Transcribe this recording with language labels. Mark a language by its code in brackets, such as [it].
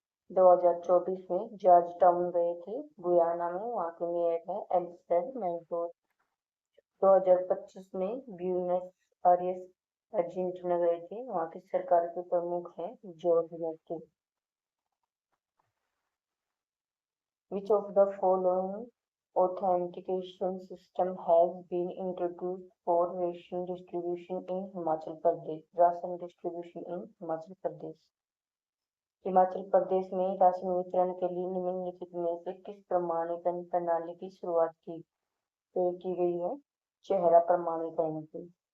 [hi] 2024 में George town गए थे गुयाना में, वहाँ के मेयर हैं एल्फ्रेड मेंटोर। 2025 में ब्यूनस आयर्स अर्जेंटीना गए थे, वहाँ की सरकार के प्रमुख हैं George मेक्की। [en] Which of the following authentication system has been introduced for ration distribution in Himachal Pradesh? Ration distribution in Himachal Pradesh. [hi] Himachal Pradesh में राशन वितरण के लिए निम्नलिखित में से किस प्रमाणीकरण प्रणाली की शुरुआत की गई है? चेहरा प्रमाणीकरण की।